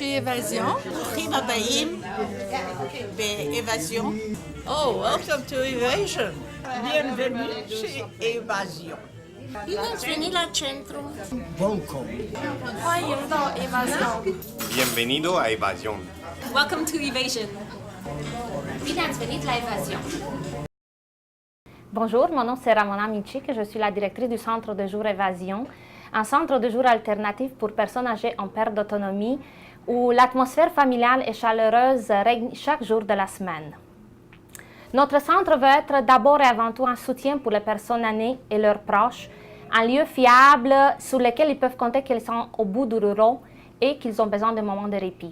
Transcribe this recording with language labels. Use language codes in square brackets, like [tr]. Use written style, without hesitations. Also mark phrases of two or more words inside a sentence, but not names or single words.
[fr] Évasion, Prima Baïm, Évasion. [en] Oh, welcome to Evasion. [fr] Bienvenue chez Évasion. [ro] Bine ați venit la centru! [en] Welcome. [es] Bienvenido a Evasion. [en] Welcome to Evasion! [ro] Bine ați venit la Evasion! [fr] Bonjour, mon nom c'est Ramona Michik et je suis la directrice du Centre de jour Évasion, un centre de jour alternatif pour personnes âgées en perte d'autonomie où l'atmosphère familiale et chaleureuse règne chaque jour de la semaine. Notre centre veut être d'abord et avant tout un soutien pour les personnes aînées et leurs proches, un lieu fiable sur lequel ils peuvent compter qu'ils sont au bout du rouleau et qu'ils ont besoin de moments de répit.